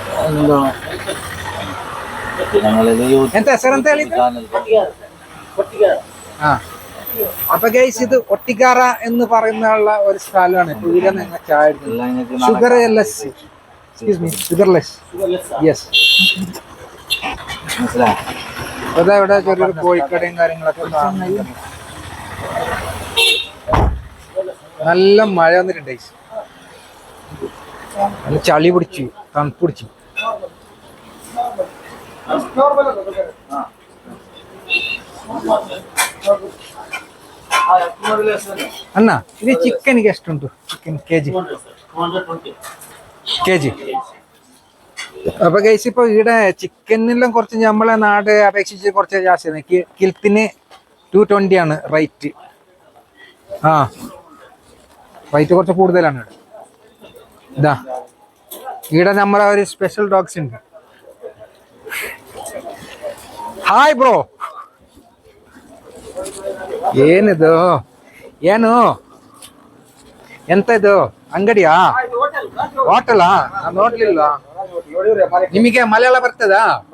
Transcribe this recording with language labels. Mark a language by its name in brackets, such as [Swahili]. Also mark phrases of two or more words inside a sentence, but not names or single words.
[Kannada] ಎಂತ ಹೆಸರಂತ ಹೇಳಿದ್ದು? [Malayalam] ആ അപ്പൊ ഗൈസ് ഇത് ഒട്ടിക്കാറ എന്ന് പറയുന്ന ഒരു സ്ഥലമാണ്. ഇപ്പൊ ഇവിടെ ഞങ്ങൾ ചായ [English] sugar less, excuse me, sugar less, yes. [Malayalam] അതാ ഇവിടെ ചെറിയൊരു കോഴിക്കടയും കാര്യങ്ങളൊക്കെ കാണുന്നുണ്ട്. നല്ല മഴ വന്നിട്ടുണ്ട് ഗൈസ്, നല്ല ചളി പിടിച്ചു, തണുപ്പ് പിടിച്ചു. [Kannada] ಅಣ್ಣ ಇದು ಚಿಕನ್ಗೆ ಎಷ್ಟುಂಟು? ಚಿಕನ್ ಕೆಜಿ. [Malayalam] അപ്പൊ ഗൈസ് ഇപ്പൊ ഇവിടെ ചിക്കനെല്ലാം കുറച്ച് നമ്മളെ നാട് അപേക്ഷിച്ച് കുറച്ച് ജാസ്തിയാണ്. കിൽത്തിന് 220 ആണ് റേറ്റ്. ആ റേറ്റ് കുറച്ച് കൂടുതലാണ് ഇവിടെ. ഇതാ ഇവിടെ നമ്മളെ ഒരു സ്പെഷ്യൽ ഡോഗ്സ് ഉണ്ട്. [English] hi bro, [Kannada] ಏನಿದು? ಏನು ಎಂತ ಇದು? ಅಂಗಡಿಯಾ? ಹೋಟೆಲಾ? ನಾನು ನೋಡ್ಲಿಲ್ಲ. ನಿಮಗೆ ಮಲಯಾಳ ಬರ್ತದಾ?